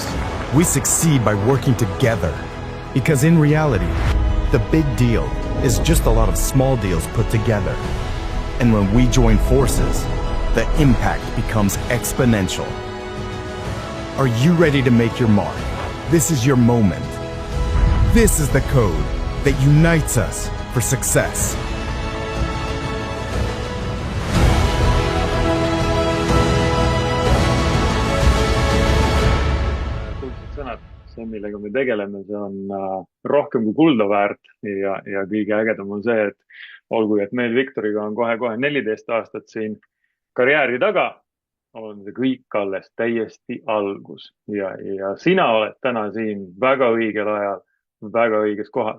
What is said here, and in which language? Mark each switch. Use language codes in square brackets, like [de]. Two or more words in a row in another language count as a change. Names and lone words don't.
[en] We succeed by working together because in reality, the big deal is just a lot of small deals put together. And when we join forces, the impact becomes exponential. Are you ready to make your mark? This is your moment. This is the code that unites us for success. [et] Sõnad, see, millega me tegeleme, see on rohkem kui kulda väärt ja kõige ägedam on see, et olgu, et meil Viktoriga on kohe 14 aastat siin karjääri taga, on see kõik alles täiesti algus ja sina oled täna siin väga õigel ajal, väga õiges kohas.